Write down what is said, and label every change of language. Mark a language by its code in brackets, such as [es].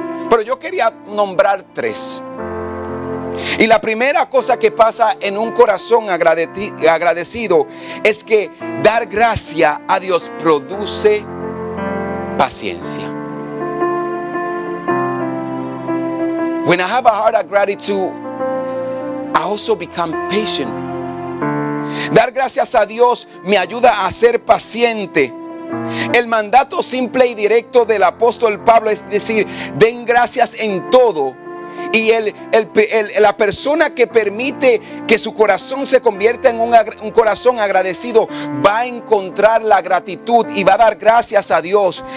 [es] Pero yo quería nombrar 3. Y la primera cosa que pasa en un corazón agradecido es que dar gracia a Dios produce paciencia. [en] When I have a heart of gratitude, I also become patient. [es] Dar gracias a Dios me ayuda a ser paciente. El mandato simple y directo del apóstol Pablo es decir, den gracias en todo. Y la persona que permite que su corazón se convierta en un corazón agradecido va a encontrar la gratitud y va a dar gracias a Dios.